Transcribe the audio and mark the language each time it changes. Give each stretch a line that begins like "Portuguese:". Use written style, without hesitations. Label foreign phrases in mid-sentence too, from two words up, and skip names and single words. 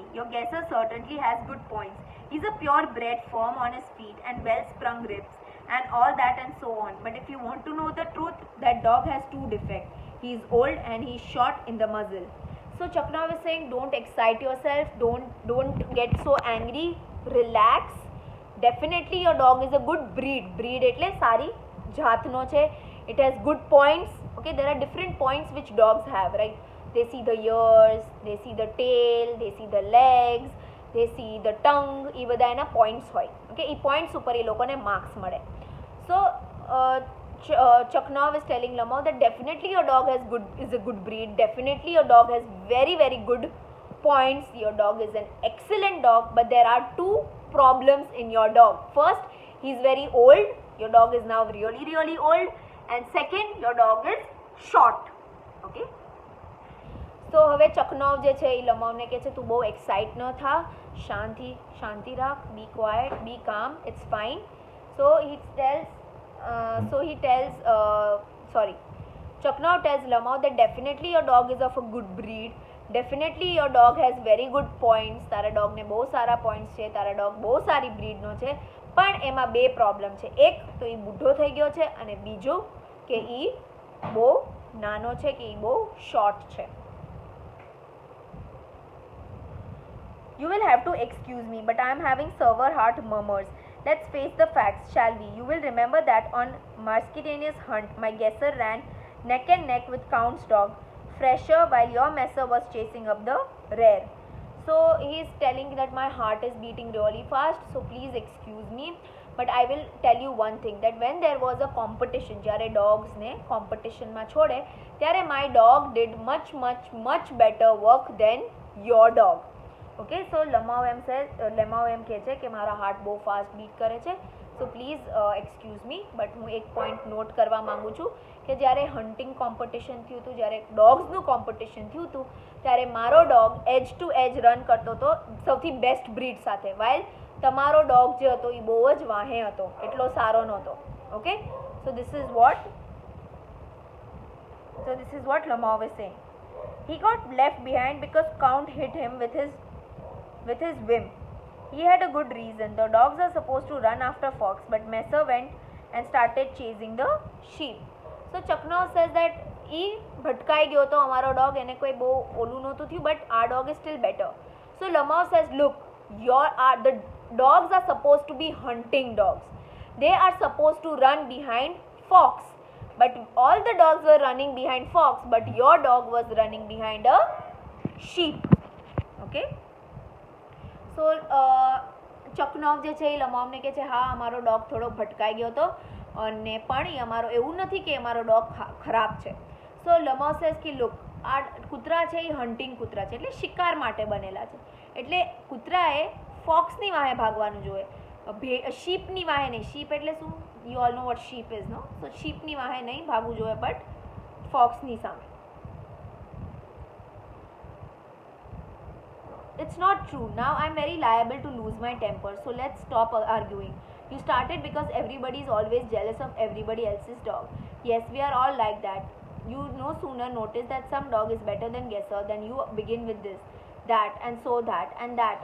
English: Your Gesser certainly has good points. He's a purebred, firm on his feet and well-sprung ribs and all that and so on. But if you want to know the truth, that dog has two defects. He's old and he's short in the muzzle. So Chaknov is saying, don't excite yourself. Don't get so angry. Relax. Definitely your dog is a good breed.
Gujarati: Breed એટલે સારી જાતનો છે.
English: It has good points. Okay, there are different points which dogs have, right? They see the ears, they see the tail, they see the legs, they see the tongue.
Gujarati: એ બધા એના points હોય. Okay, એ points ઉપર એ લોકોને marks મળે.
English: So Chaknov is telling Lamov that definitely your dog is a good breed. Definitely your dog has very very good points. Your dog is an excellent dog, but there are two problems in your dog. First, he is very old. Your dog is now really really old. And second, your dog is short.
Gujarati: Okay. So હવે Chaknov જે છે એ લમાવને કહે છે તું બહુ એક્સાઇટ ન થા, શાંતિ રાખ,
English: be quiet, be calm, it's fine. So Chaknov tells Lamov that definitely your dog is of a good breed. Definitely your dog has very good points.
Gujarati: તારા ડોગને બહુ સારા પોઈન્ટ્સ છે, તારા ડોગ બહુ સારી બ્રીડનો છે, પણ એમાં બે પ્રોબ્લેમ છે. એક તો એ બુઢો થઈ ગયો છે અને બીજું કે એ બહુ નાનો છે, કે એ બહુ શોર્ટ છે.
English: You will have to excuse me, but I am having severe heart murmurs, Let's face the facts, shall we? You will remember that on Marsquitanius hunt, my guesser ran neck and neck with Count's dog, Fresher, while your messer was chasing up the rear. So he is telling that my heart is beating really fast, so please excuse me. But I will tell you one thing, that when there was a competition,
Gujarati: જ્યારે ડોગ્સને કોમ્પિટિશનમાં છોડે ત્યારે
English: my dog did much better work than your dog.
Gujarati: ઓકે, સો લમાવ એમ કહે છે કે મારા હાર્ટ બહુ
English: fast beat
Gujarati: કરે છે,
English: so please excuse me.
Gujarati: બટ હું એક
English: point note
Gujarati: કરવા માગું છું કે જ્યારે
English: hunting competition
Gujarati: થયું હતું, જ્યારે ડોગ્સનું કોમ્પિટિશન થયું હતું, ત્યારે મારો ડોગ
English: edge to edge run
Gujarati: કરતો હતો સૌથી
English: best breed
Gujarati: સાથે, વાઇલ તમારો ડોગ જે હતો એ બહુ જ વાહે હતો, એટલો સારો નહોતો.
English: Okay, so this is what Lamav is saying. He got left behind because Count hit him with his whim. He had a good reason. The dogs are supposed to run after fox, but Messer went and started chasing the sheep. So Chaknav says that he
Gujarati: ભટકાઈ ગયો તો અમારો ડોગ, એને કોઈ બહુ ઓલું નહોતું થયું,
English: but our dog is still better. So Lamav says, look, the dogs are supposed to be hunting dogs. They are supposed to run behind fox. But all the dogs were running behind fox, but your dog was running behind a sheep. Okay? So,
Gujarati: ચકનાવ જે છે એ લમાવને કહે છે હા અમારો ડોગ થોડો ભટકાઈ ગયો હતો, અને પણ એ અમારો એવું નથી કે અમારો ડોગ ખરાબ છે.
English: So Lamav says
Gujarati: કે લુક, આ કૂતરા છે એ હન્ટિંગ કૂતરા છે, એટલે શિકાર માટે બનેલા છે, એટલે કૂતરાએ ફોક્સની વાહે ભાગવાનું જોઈએ, શીપની વાહે નહીં. શીપ એટલે શું? You all know what sheep is, no? So sheepની વાહે નહીં ભાગવું જોઈએ, but foxની સામે.
English: It's not true. Now I'm very liable to lose my temper, so let's stop arguing. You started because everybody is always jealous of everybody else's dog. Yes, we are all like that. You no sooner notice that some dog is better than guesser than you begin with this, that, and so that, and that.